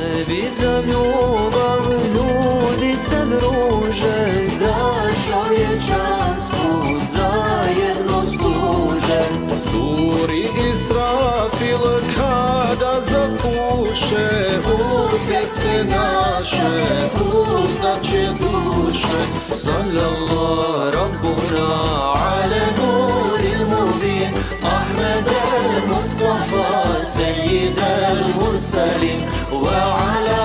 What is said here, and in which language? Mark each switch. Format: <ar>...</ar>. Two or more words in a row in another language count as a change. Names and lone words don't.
<bs>Tebi za ljubav ljudi se druže, da čovječanstvu zajedno služe. Suri Israfil kada zapuše, Utese naše uzdaće duše.</bs> <ar>صلى الله ربنا على النور المبين، أحمد المصطفى سيد المرسلين و</ar>